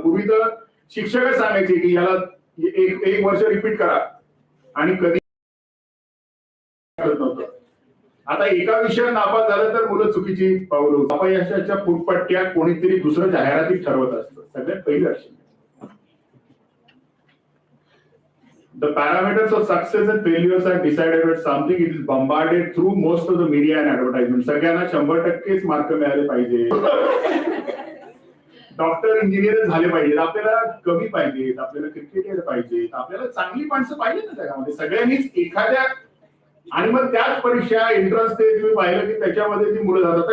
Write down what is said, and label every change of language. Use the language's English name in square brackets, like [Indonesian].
[Marathi] पूर्वी तर शिक्षकच सांगायचे की याला एक वर्ष रिपीट करा, आणि कधी नव्हतं. आता एका विषयात नापास झालं तर मुलं चुकीची पावलं, अपयशाच्या फुटपट्ट्या कोणीतरी दुसरं जाहिरातीत ठरवत असतं. सगळ्यात पहिली अडचण. [English] The parameters of success and failures are decided at something. It is bombarded through most of the media and advertisement. [Marathi] सगळ्यांना 100% मार्क मिळाले पाहिजे, डॉक्टर इंजिनियर झाले पाहिजेत, आपल्याला कवी पाहिजेत, आपल्याला क्रिकेटर पाहिजेत, आपल्याला चांगली माणसं पाहिजे ना जगामध्ये. सगळ्यांनीच एखाद्या, आणि मग त्याच परीक्षा एंट्रन्स ते तुम्ही पाहिलं की त्याच्यामध्ये ती मुलं जातात.